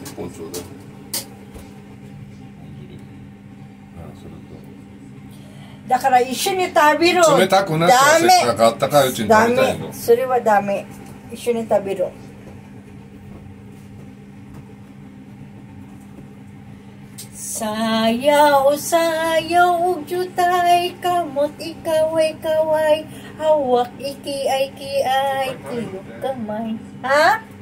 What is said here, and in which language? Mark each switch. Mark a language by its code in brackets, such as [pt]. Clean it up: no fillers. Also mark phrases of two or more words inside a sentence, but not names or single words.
[ja] 一本ちょうだい。だから一緒に食べろ。冷たくなったらせっかくあったかいうちに食べたいの。それはダメ。一緒に食べろ。 [ceb] Sayaw, sayaw, jutay, kamot, ikaway, kaway, hawak, ikiay, kiay, tuyok kamay. Ha?